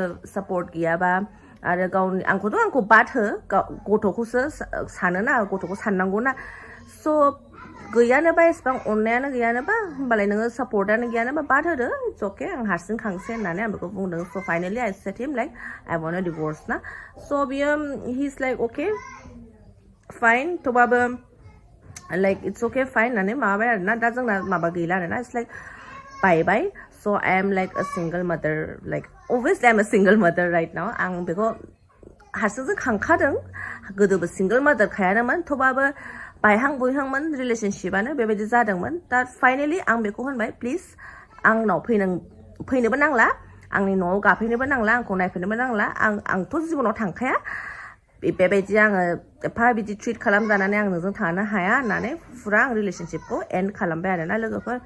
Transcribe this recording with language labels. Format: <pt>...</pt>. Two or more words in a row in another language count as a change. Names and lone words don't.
<brx>सापर्ट गैयाबा आरो आंखौ बाद हो गथ'खौसो सानोना गथ'खौ साननांगौना स' गैयानोबा एसेबां अननायानो गैयानोबा होमबालाय नोङो सापर्टआनो गैयानोबा बाद होदो</brx> <en>it's okay</en> <brx>आं हारसिं खांसै होननानै आं बेखौ बुंदों</brx> <en>so finally I said him like I want divorce ना so बियो he is like okay fine थेवबाबो like it's okay fine थेवबाबो लाइक इट्स अके फाइन</en> <brx>होननानै माबाबाय आरोना दा जोंना माबा गैला आरोना</brx> <en>it's like बायबाय so I am like a single mother, like obviously I'm a single mother right now.</en> <brx>आं बेखौ हारसिंजों खांखादों, गोदोबो</brx> <en>single mother</en> <brx>खायानोमोन, थेवबाबो बायहां बुयहांमोन रिलेशनशिपानो बेबायदि जादोंमोन। दा फाइनाली आं बेखौ होनबाय, प्लिज आंनाव फैनोबो नांला, आंनि न'आव गाफैनोबो नांला, आंखौ नायफैनोबो नांला, आंथ' जिबनाव थांखाया, बेबायदि आङो एफा बिदि ट्रिट खालामजानानै आं नोंजों थानो हाया होननानै फुरा आं रिलेशनशिपखौ एन्ड खालामबाय आरोना लोगोफोर।</brx>